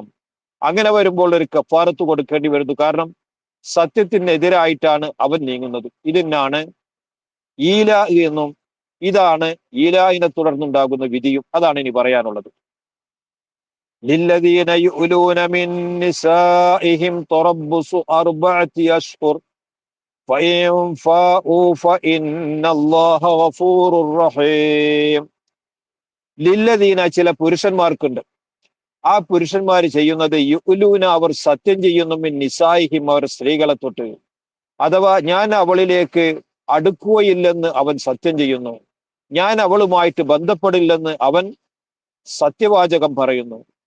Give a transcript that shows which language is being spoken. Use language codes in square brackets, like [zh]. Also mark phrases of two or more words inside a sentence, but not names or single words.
[ml] അങ്ങനെ വരുമ്പോൾ ഒരു കഫാറത്ത് കൊടുക്കേണ്ടി വരുന്നു. കാരണം സത്യത്തിനെതിരായിട്ടാണ് അവൻ നീങ്ങുന്നത്. ഇതിനാണ് ഈലാ എന്നും ഇതാണ് ഈലായിനെ തുടർന്നുണ്ടാകുന്ന വിധിയും. അതാണ് ഇനി പറയാനുള്ളത്. [ar] للذين يؤلون من نسائهم تربص 4 أشهر فإن فاءوا فإن الله غفور رحيم. [ml] ലില്ലദീന ചില പുരുഷന്മാർക്കുണ്ട്. ആ പുരുഷന്മാർ ചെയ്യുന്നത് യുലൂന അവർ സത്യം ചെയ്യുന്നു [ar] من نسائهم [ml] അവർ സ്ത്രീകളെ തൊട്ട്. അഥവാ ഞാൻ അവളിലേക്ക് അടുക്കുകയില്ലെന്ന് അവൻ സത്യം ചെയ്യുന്നു, ഞാൻ അവളുമായിട്ട് ബന്ധപ്പെടില്ലെന്ന് അവൻ സത്യവാചകം പറയുന്നു.